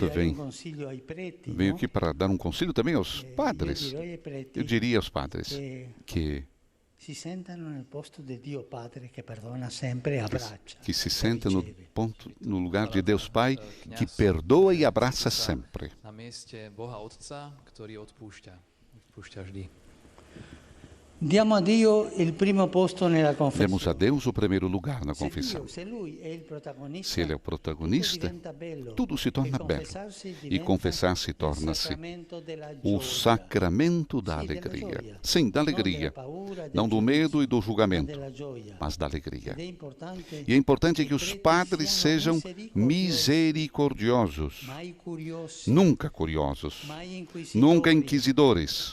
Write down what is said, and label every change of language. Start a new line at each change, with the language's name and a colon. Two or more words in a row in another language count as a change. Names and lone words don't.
Portuguese: venho aqui para dar um conselho também aos padres. Eu diria aos padres que se sentem no lugar de Deus Pai, que perdoa e abraça sempre.
Slovak: Na mieste Boha Otca, ktorý odpúšťa vždy.
Italian: Diamo a Dio il primo posto nella confessione.
Portuguese: Demos a Deus o primeiro lugar na confissão.
Italian: Se Lui è il protagonista,
Portuguese: se Ele é o protagonista, tudo se torna belo. E confessar-se torna-se o sacramento da alegria. Sim, da alegria. Não do medo e do julgamento, mas da alegria. E é importante que os padres sejam misericordiosos, nunca curiosos, nunca inquisidores.